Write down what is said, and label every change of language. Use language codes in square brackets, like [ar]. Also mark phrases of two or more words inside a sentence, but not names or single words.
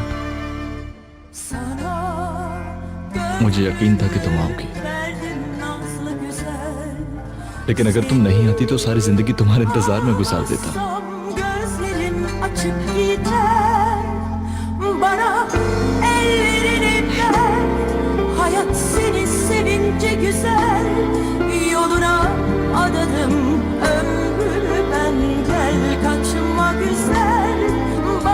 [tr] Sana [hi] मुझे यकीन था कि तुम आओगी, [tr] verdim nazlı güzel. [hi] लेकिन अगर तुम नहीं आती तो सारी जिंदगी तुम्हारे इंतजार में गुजार देता। [tr] Gözlerim açık gider. Bana ellerini ver, hayat seni sevince güzel. Yoluna adadım ömrümü ben, gel kaçma güzel.